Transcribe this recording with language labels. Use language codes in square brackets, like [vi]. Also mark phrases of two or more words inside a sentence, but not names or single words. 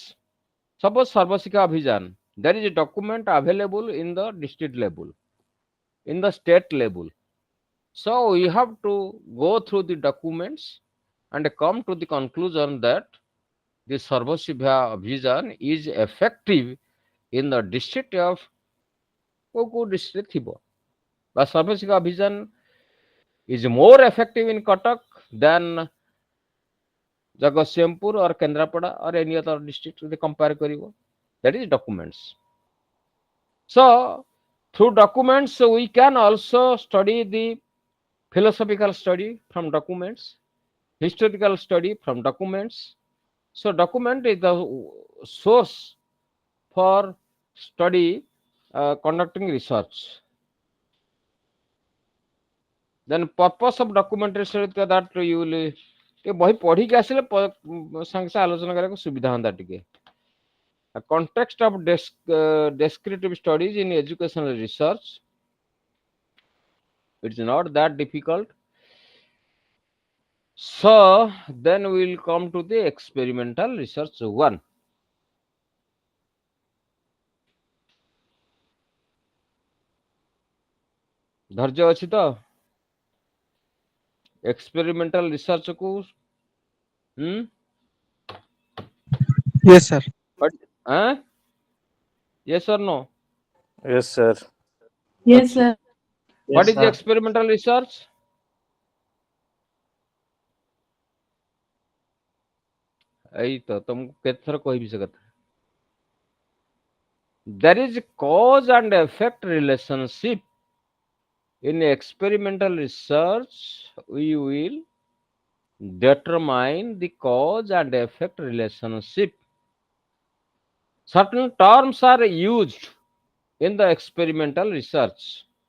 [en] Suppose Sarvashika Abhijan, there is a document available in the district level, in the state level. So we have to go through the documents and come to the conclusion that the Sarvasibhya Abhijan is effective in the district of [or] କୋଉ district ଥିବ ବା ସର୍ବଶିକ୍ଷା ଅଭିଯାନ [en] is more effective in Cuttack than Jagatsinghpur or Kendrapada or any other district they compare karibo. That is documents. So through documents we can also study the philosophical study from documents, historical study from documents. So document is the source for study conducting research. Then purpose of documentation is that you will [or] ଟିକେ ବହି ପଢିକି ଆସିଲେ ସାଙ୍ଗେ ସାଙ୍ଗେ ଆଲୋଚନା କରିବାକୁ ସୁବିଧା ହୁଅନ୍ତା ଟିକେ [en] a context of descriptive studies in educational research. It's not that difficult. So then we will come to the experimental research 1. [or] ଧୈର୍ଯ୍ୟ ଅଛି ତ [en] experimental research [or] କୁ [en] Yes, sir. but yes or no? Yes, sir. Yes, sir. What is the experimental research? [or] ଏଇ ତ ତମକୁ କେତେ ଥର କହିବି ସେ କଥା. [en] There is cause and effect relationship in experimental research. We will determine the cause and effect relationship. Certain terms are used in the experimental research.